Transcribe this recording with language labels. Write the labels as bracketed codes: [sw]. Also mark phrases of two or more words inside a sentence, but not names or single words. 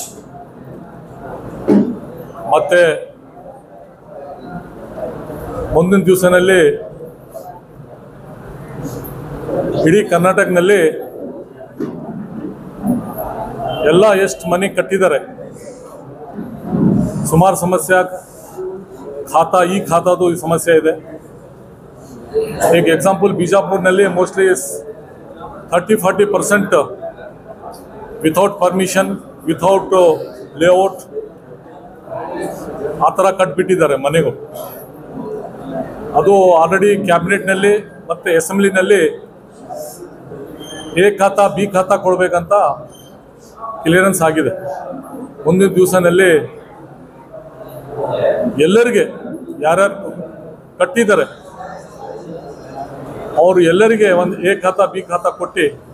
[kn] ಮತ್ತು ಮುಂದಿನ ದಿವಸನಲ್ಲಿ ಇಡೀ ಕರ್ನಾಟಕದಲ್ಲಿ ಎಲ್ಲ ಎಷ್ಟು ಮನೆ ಕಟ್ಟಿದ್ದಾರೆ, ಸುಮಾರು ಸಮಸ್ಯೆ ಈ ಖಾತಾದು ಸಮಸ್ಯೆ ಇದೆ. [en] a example Bijapur mostly 30-40% without permission without layout ಆ ಥರ ಕಟ್ಬಿಟ್ಟಿದ್ದಾರೆ ಮನೆಗಳು. [kn] ಅದು ಆಲ್ರೆಡಿ ಕ್ಯಾಬಿನೆಟ್ನಲ್ಲಿ ಮತ್ತು ಅಸೆಂಬ್ಲಿನಲ್ಲಿ ಎ ಖಾತಾ ಬಿ ಖಾತಾ ಕೊಡಬೇಕಂತ ಕ್ಲಿಯರೆನ್ಸ್ ಆಗಿದೆ. ಮುಂದಿನ ದಿವಸನಲ್ಲಿ ಎಲ್ಲರಿಗೆ ಯಾರ್ಯಾರು ಕಟ್ಟಿದ್ದಾರೆ ಅವರು ಎಲ್ಲರಿಗೆ ಒಂದು ಎ ಖಾತಾ ಬಿ ಖಾತಾ ಕೊಟ್ಟು